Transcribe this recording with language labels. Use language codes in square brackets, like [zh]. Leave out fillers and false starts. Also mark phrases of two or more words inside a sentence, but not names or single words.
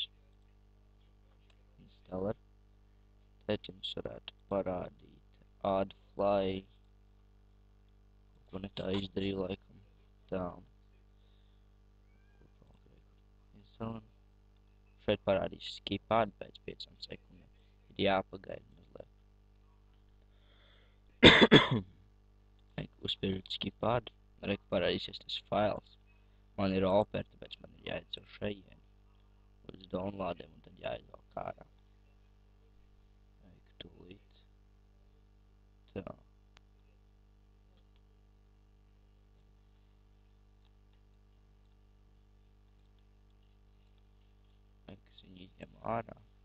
[lv] Installer. Tad jums varētu parādīt AddFly. Ko ne tā izdarīju, laikam. Tā. Installer. Šeit parādīs [en] skip add [lv] pēc 5 sekundēm. Ir jāpagaida mazliet. Uzspiežot [en] skip add. [lv] Parādīsies tas fails. Man ir oper, tāpēc man ir jāiet caur šajien. Uz downloadiem un tad jāizvelk ārā. Tūlīt. Tā. Es viņu izņem ārā.